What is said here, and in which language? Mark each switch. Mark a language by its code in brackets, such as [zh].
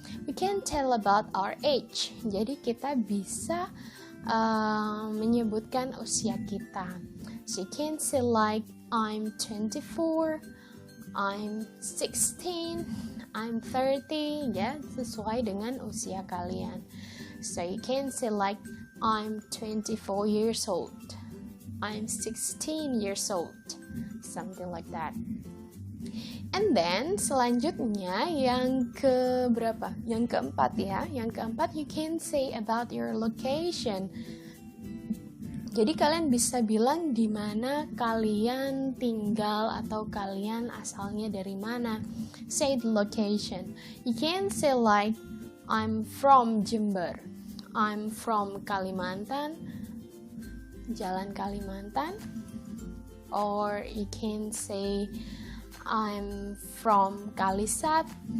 [en] We can tell about our age. [id] Jadi kita bisa menyebutkan usia kita. [en] So you can say like I'm 24, I'm 16, I'm 30, ya, [id] sesuai dengan usia kalian. [en] So you can say like I'm 24 years old, I'm 16 years old, something like that. And then [id] selanjutnya yang keberapa? Yang keempat ya. Yang keempat, [en] you can say about your location. [id] Jadi kalian bisa bilang di mana kalian tinggal atau kalian asalnya dari mana. [en] Say the location. You can say like I'm from Jember, I'm from Kalimantan, Jalan Kalimantan, or you can say I'm from Kalisat.